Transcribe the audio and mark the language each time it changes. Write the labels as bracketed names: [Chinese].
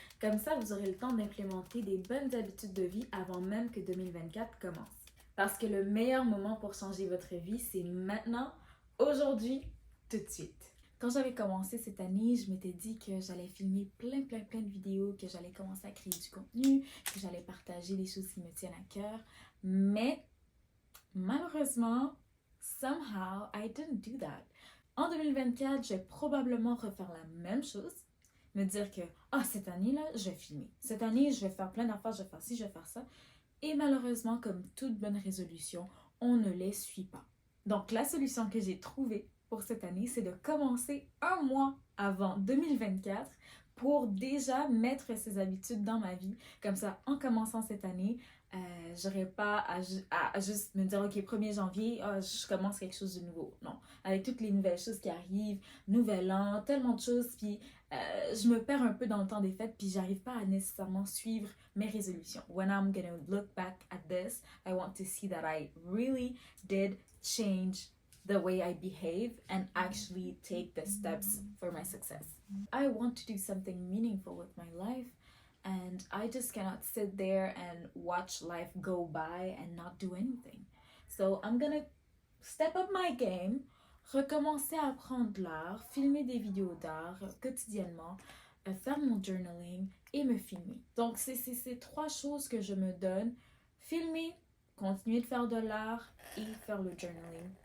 [French] Comme ça, vous aurez le temps d'implémenter des bonnes habitudes de vie avant même que 2024 commence. Parce que le meilleur moment pour changer votre vie, c'est maintenant, aujourd'hui, tout de suite. Quand j'avais commencé cette année, je m'étais dit que j'allais filmer plein de vidéos, que j'allais commencer à créer du contenu, que j'allais partager les choses qui me tiennent à cœur. Mais malheureusement, [English] somehow, I didn't do that. [French] En 2024, je vais probablement refaire la même chose. Me dire que, cette année-là, je vais filmer. Cette année, je vais faire plein d'affaires, je vais faire ci, je vais faire ça. Et malheureusement, comme toute bonne résolution, on ne les suit pas. Donc, la solution que j'ai trouvée pour cette année, c'est de commencer un mois avant 2024 pour déjà mettre ces habitudes dans ma vie. Comme ça, en commençant cette année, j'aurais pas à juste me dire, OK, 1er janvier, je commence quelque chose de nouveau. Non, avec toutes les nouvelles choses qui arrivent, nouvel an, tellement de choses, puis je me perds un peu dans le temps des fêtes, puis j'arrive pas à nécessairement suivre mes résolutions. [English] When I'm gonna look back at this, I want to see that I really did change the way I behave and actually take the steps for my success. I want to do something meaningful with my life, and I just cannot sit there and watch life go by and not do anything. So I'm gonna step up my game, [French] recommencer à apprendre de l'art, filmer des vidéos d'art quotidiennement, faire mon journaling et me filmer. Donc, c'est ces trois choses que je me donne. Filmer, continuer de faire de l'art et faire le journaling.